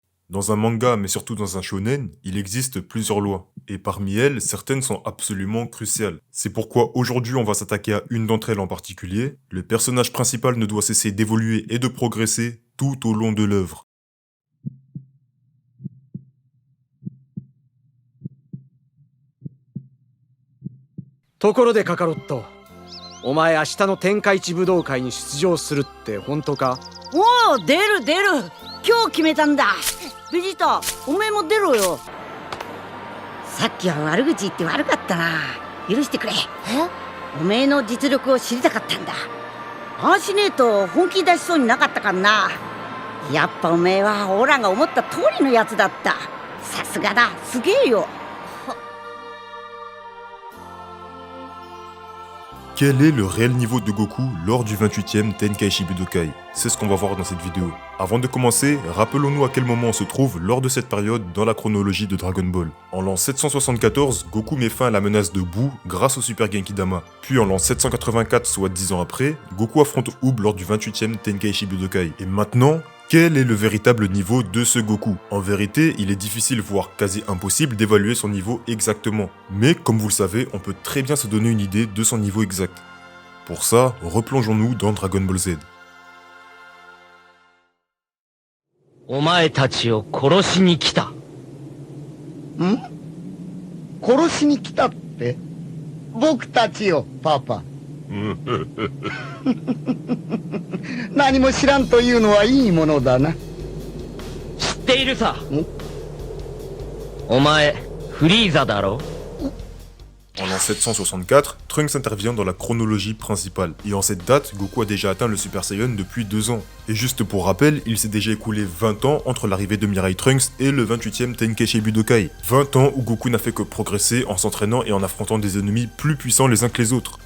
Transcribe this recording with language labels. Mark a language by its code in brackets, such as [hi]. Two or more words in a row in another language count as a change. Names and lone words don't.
[fr] Dans un manga, mais surtout dans un shonen, il existe plusieurs lois. Et parmi elles, certaines sont absolument cruciales. C'est pourquoi aujourd'hui on va s'attaquer à une d'entre elles en particulier. Le personnage principal ne doit cesser d'évoluer et de progresser tout au long de l'œuvre. [ja] ところでカカロット、お前明日の天下一武道会に出場するって本当か？おお、出る出る。今日決めたんだ。ベジータ、おめえも出ろよ。さっきは悪口言って悪かったな。許してくれ。おめえの実力を知りたかったんだ。ああしねえと本気出しそうになかったかんな。やっぱおめえはオラが思った通りのやつだった。さすがだ、すげえよ。 [fr] Quel est le réel niveau de Goku lors du 28e Tenkaichi Budokai? C'est ce qu'on va voir dans cette vidéo. Avant de commencer, rappelons-nous à quel moment on se trouve lors de cette période dans la chronologie de Dragon Ball. En l'an 774, Goku met fin à la menace de Buu grâce au Super Genki-Dama. Puis en l'an 784, soit 10 ans après, Goku affronte Oob lors du 28e Tenkaichi Budokai. Et maintenant, quel est le véritable niveau de ce Goku? En vérité, il est difficile, voire quasi impossible d'évaluer son niveau exactement. Mais comme vous le savez, on peut très bien se donner une idée de son niveau exact. Pour ça, replongeons-nous dans Dragon Ball Z. [ja] お前たちを殺しに来た。ん？殺しに来たって？僕たちよ、パパ。何も知らんというのはいいものだな。知っているさ。お前、フリーザだろ？ [fr] En l'an 764, Trunks intervient dans la chronologie principale, et en cette date, Goku a déjà atteint le Super Saiyan depuis 2 ans. Et juste pour rappel, il s'est déjà écoulé 20 ans entre l'arrivée de Mirai Trunks et le 28e Tenkaichi Budokai. 20 ans où Goku n'a fait que progresser en s'entraînant et en affrontant des ennemis plus puissants les uns que les autres.